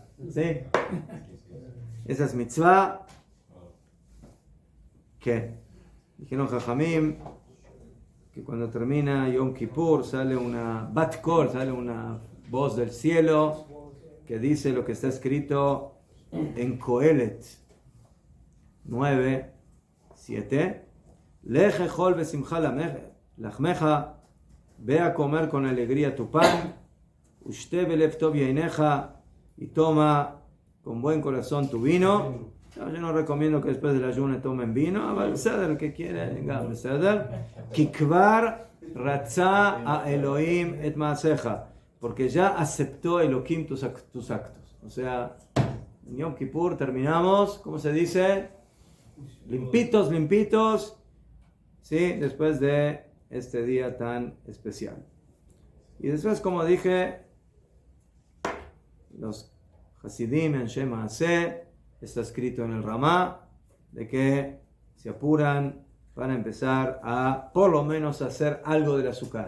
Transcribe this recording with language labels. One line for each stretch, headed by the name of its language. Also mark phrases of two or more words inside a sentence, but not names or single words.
Spanish: ¿Sí? Esa es mitzvah. ¿Qué? Dijeron Jajamim que cuando termina Yom Kippur sale una
Hebrew: בת קול,
Spanish: sale una voz del cielo que dice lo que está escrito en Kohelet 9:7.
Hebrew: לך אכול בשמחה לחמך,
Spanish: ve a comer con alegría tu pan,
Hebrew: ושתה בלב טוב יינך,
Spanish: y toma con buen corazón tu vino. Yo no recomiendo que después del ayuno tomen vino,
Hebrew: אבל בסדר,
Spanish: que quiere,
Hebrew: גם בסדר. כי כבר רצה האלוהים את מעשיך,
Spanish: porque ya aceptó Elohim tus actos. O sea, en Yom Kippur terminamos, ¿cómo se dice? Limpitos, ¿sí? Después de este día tan especial. Y después, como dije, los Hasidim en Shema Aseh, está escrito en el Ramá, de que se apuran para empezar a, por lo menos, hacer algo del azúcar.